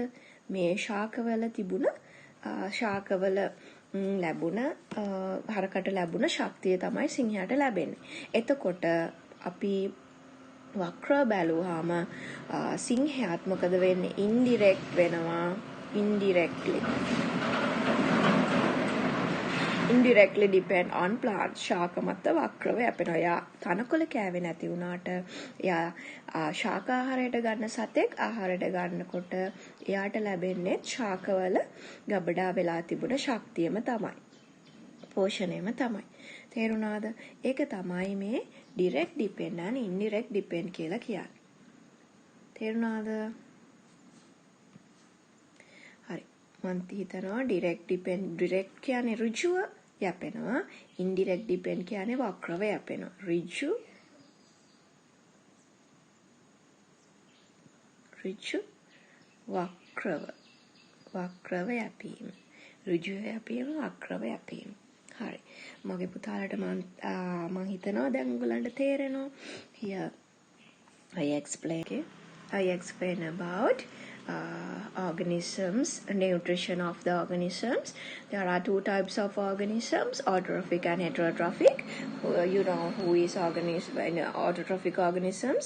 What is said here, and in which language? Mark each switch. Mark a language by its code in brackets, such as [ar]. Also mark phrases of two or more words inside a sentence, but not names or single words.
[si] මේ ශාකවල තිබුණ ශාකවල ලැබුණ හරකට ලැබුණ ශක්තිය තමයි සිංහයාට ලැබෙන්නේ. එතකොට අපි වක්‍ර බැලුවාම සිංහයාත් මොකද වෙන්නේ? ඉන්ඩිරෙක්ට් වෙනවා. [en] indirectly depend on plants. [si] ශාක මත වක්‍රව යැපෙනවා. එයා තනකොළ කෑවේ නැති වුණාට එයා ශාක ආහාරයට ගන්න සතෙක් ආහාරයට ගන්නකොට එයාට ලැබෙන්නේ ශාකවල ගබඩා වෙලා තිබුණ ශක්තියම තමයි. පෝෂණයම තමයි. තේරුණාද? ඒක තමයි මේ [en] direct depend and indirect depend [si] කියලා කියන්නේ. තේරුණාද? හරි. මම හිතනවා direct කියන්නේ ඍජුව යැපෙනවා. [en] indirect depend [si] කියන්නේ වක්‍රව යැපෙනවා. ඍජු වක්‍රව යැපීම. ඍජු යැපීම වක්‍රව යැපීම. හරි. මගේ පුතාලට මම හිතනවා දැන් ඔයගලන්ට තේරෙනවා. [en] Here I explain about organisms, nutrition of the organisms. There are two types of organisms, autotrophic and heterotrophic. You know who is autotrophic organisms?